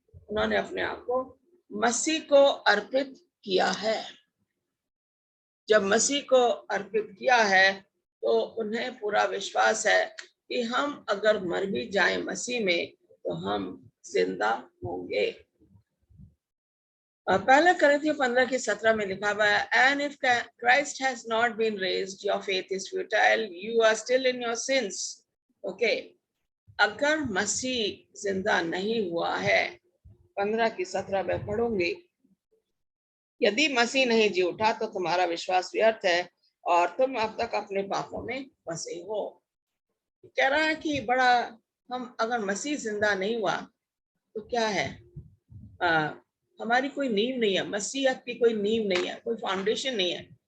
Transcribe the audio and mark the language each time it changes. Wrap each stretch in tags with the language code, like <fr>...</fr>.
<hi>उन्होंने अपने आप को मसीह को अर्पित किया है। जब मसीह को अर्पित किया है तो उन्हें पूरा विश्वास है कि हम अगर मर भी जाएं मसीह में तो हम जिंदा होंगे। पहला Corinthians 15:17 में लिखा हुआ है,</hi> <en>and if Christ has not been raised, your faith is futile, you are still in your sins.</en> <hi>Okay, अगर मसीह जिंदा नहीं हुआ है, 15:17 में पढ़ूंगी, यदि मसीह नहीं जी उठा तो तुम्हारा विश्वास व्यर्थ है और तुम अब तक अपने पापों में फंसे हो। कह रहा है कि बड़ा, हम अगर मसीह जिंदा नहीं हुआ तो क्या है, हमारी कोई नींव नहीं है, मसीहत की कोई नींव नहीं है, कोई फाउंडेशन नहीं है।</hi>